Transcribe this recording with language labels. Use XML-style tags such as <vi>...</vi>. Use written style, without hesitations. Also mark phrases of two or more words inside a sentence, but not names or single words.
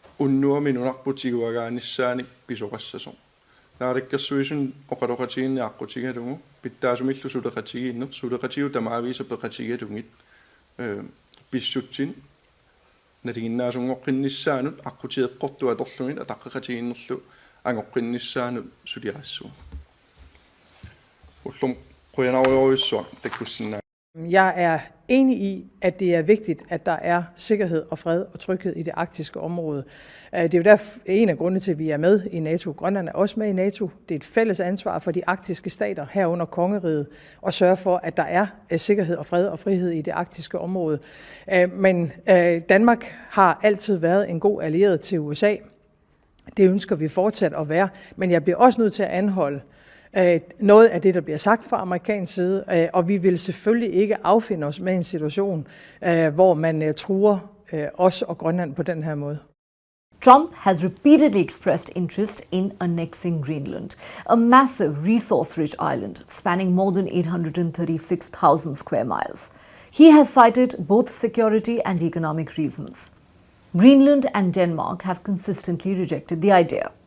<kl>unnuaminunarputiguagaanissaani pisoqassasoq naarikkersuisun oqaloqatiginniaqqutigalungu pittaasumillu suleqatigiinner suleqatiu tamaavisa peqatigalungit pissutsin naliginnaasungoqqinnissaanut aqqutieqqortua torlungit ataqqaqatiginnerlu angoqqinnissaanut suliarassu ullum quyanarujorissua takkussinna.</kl> <da>Jeg er enig i, at det er vigtigt, at der er sikkerhed og fred og tryghed i det arktiske område. Det er jo derfor en af grundene til, at vi er med i NATO. Grønland er også med i NATO. Det er et fælles ansvar for de arktiske stater herunder kongeriget at sørge for, at der er sikkerhed og fred og frihed i det arktiske område. Men Danmark har altid været en god allieret til USA. Det ønsker vi fortsat at være. Men jeg bliver også nødt til at anholde noget af det, der bliver sagt fra amerikansk side, og vi vil selvfølgelig ikke affinde os med en situation, hvor man truer os og Grønland på den her måde.</da> <en>Trump has repeatedly expressed interest in annexing Greenland, a massive resource-rich island spanning more than 836,000 square miles. He has cited both security and economic reasons. Greenland and Denmark have consistently rejected the idea.</en>